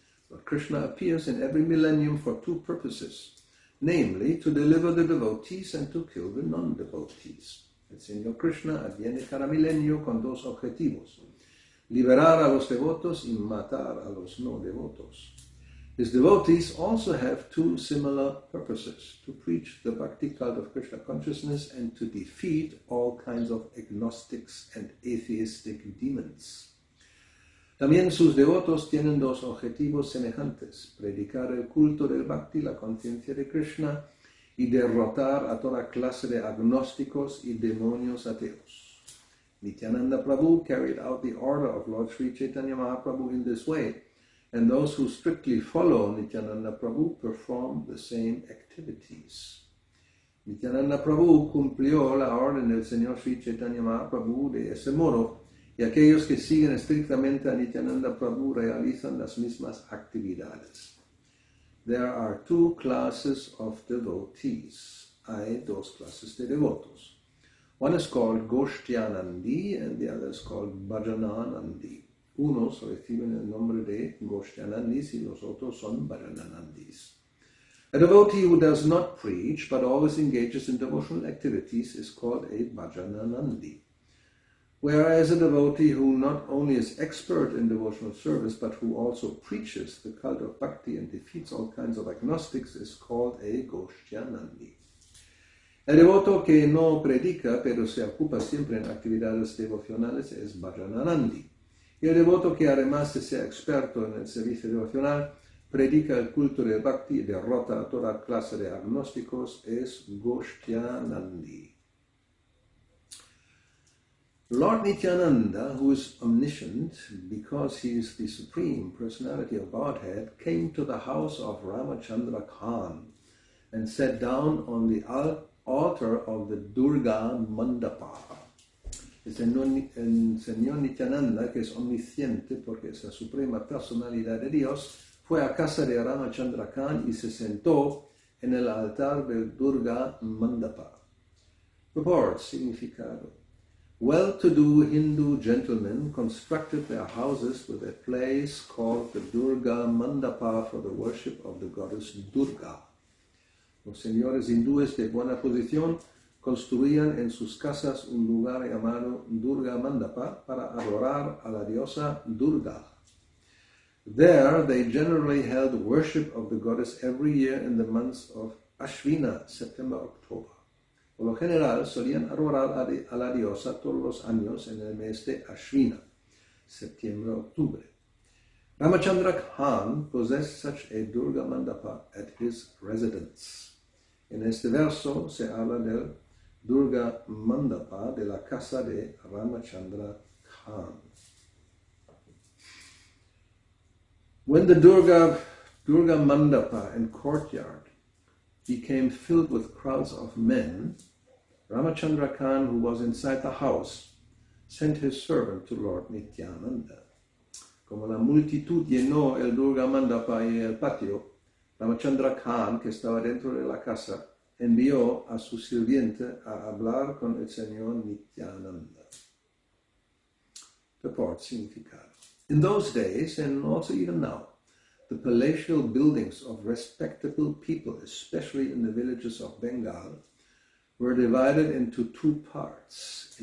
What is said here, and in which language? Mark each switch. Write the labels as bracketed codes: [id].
[en] Lord Krishna appears in every millennium for two purposes, namely to deliver the devotees and to kill the non-devotees. [es] El Señor Krishna adviene cada milenio con dos objetivos: liberar a los devotos y matar a los no devotos. [en] His devotees also have two similar purposes: to preach the Bhakti cult of Krishna consciousness and to defeat all kinds of agnostics and atheistic demons. [es] También sus devotos tienen dos objetivos semejantes: predicar el culto del Bhakti, la conciencia de Krishna, y derrotar a toda clase de agnósticos y demonios ateos. [en] Nityananda Prabhu carried out the order of Lord Sri Chaitanya Mahaprabhu in this way, and those who strictly follow Nityananda Prabhu perform the same activities. [es] Nityananda Prabhu cumplió la orden del Señor Sri Chaitanya Mahaprabhu de ese modo, y aquellos que siguen estrictamente a Nityananda Prabhu realizan las mismas actividades. [en] There are two classes of devotees. [es] Hay dos clases de devotos. [en] One is called Goshtyanandi and the other is called Bhajananandi. [es] Unos reciben el nombre de Goshtyanandis y los otros son Bhajananandis. [en] A devotee who does not preach but always engages in devotional activities is called a Bhajananandi. Whereas a devotee who not only is expert in devotional service but who also preaches the cult of Bhakti and defeats all kinds of agnostics is called a Goshtyanandi. [es] El devoto que no predica pero se ocupa siempre en actividades devocionales es Bhajananandi. Y el devoto que además de ser experto en el servicio devocional predica el culto de Bhakti y derrota a toda clase de agnósticos es Goshthyanandi. [en] Lord Nityananda, who is omniscient because he is the Supreme Personality of Godhead, came to the house of Ramachandra Khan and sat down on the altar of the Durga Mandapa. [es] El Señor Nityananda, que es omnisciente porque es la Suprema Personalidad de Dios, fue a casa de Ramachandra Khan y se sentó en el altar del Durga Mandapa. [en] Purport, significado. Well-to-do Hindu gentlemen constructed their houses with a place called the Durga Mandapa for the worship of the goddess Durga. [es] Los señores hindúes de buena posición construían en sus casas un lugar llamado Durga Mandapa para adorar a la diosa Durga. [en] There they generally held worship of the goddess every year in the months of Ashvina, September-October. [es] Por lo general, solían adorar a la diosa todos los años en el mes de Ashvina, septiembre-octubre. [en] Ramachandra Khan possessed such a Durga Mandapa at his residence. [es] En este verso se habla del Durga Mandapa de la casa de Ramachandra Khan. [en] When the Durga Mandapa and courtyard became filled with crowds of men, Ramachandra Khan, who was inside the house, sent his servant to Lord Nityananda. [es] Como la multitud llenó el Durga Mandapa y el patio, Ramachandra Khan, que estaba dentro de la casa, envió a su sirviente a hablar con el señor Nityananda. [en] Purport, significado. In those days, and also even now, the palatial buildings of respectable people, especially in the villages of Bengal, were divided into two parts.